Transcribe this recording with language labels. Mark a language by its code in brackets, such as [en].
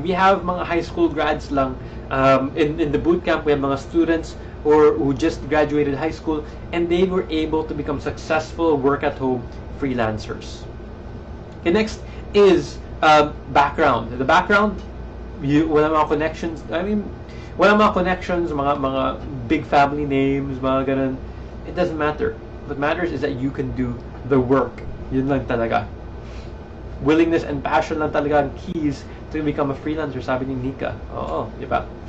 [en] We have mga high school grads lang. In the boot camp, we have mga students who just graduated high school, and they were able to become successful work-at-home freelancers. Okay, next is background. The background, [tl] wala mga [en] connections. [tl] Wala mga connections, mga [en] big family names, [tl] mga ganun. [en] It doesn't matter. What matters is that you can do the work. [tl] Yun lang talaga. [en] Willingness and passion lang talaga ang keys to become a freelancer, [tl] sabi ni Nika. Oo, di ba?